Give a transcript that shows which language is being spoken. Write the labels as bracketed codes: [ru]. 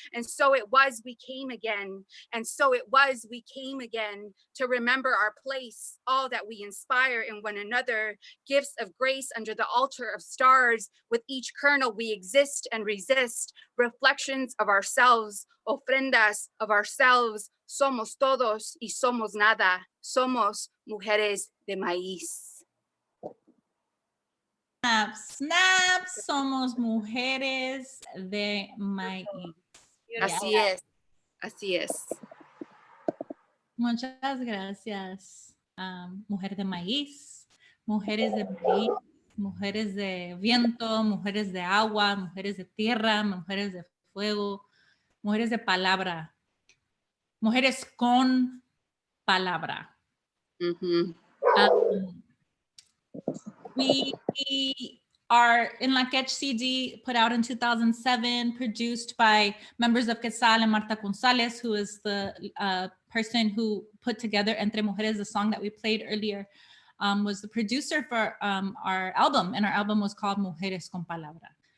[en] And so it was we came again, and so it was we came again, to remember our place, all that we inspire in one another, gifts of grace under the altar of stars. With each kernel we exist and resist, reflections of ourselves, ofrendas of ourselves. [es] Somos todos y somos nada. Somos mujeres de maíz. Snap, snap, somos mujeres de maíz. Así es, así es. Muchas gracias, mujer de maíz, mujeres de maíz, mujeres de viento, mujeres de agua, mujeres de tierra, mujeres de fuego, mujeres de palabra, mujeres con palabra. Mm-hmm. [en] We are in La Quech CD, put out in 2007, produced by members of Quetzal and Marta Gonzalez, who is the person who put together Entre Mujeres, the song that we played earlier, was the producer for our album, and our album was called Mujeres con Palabra.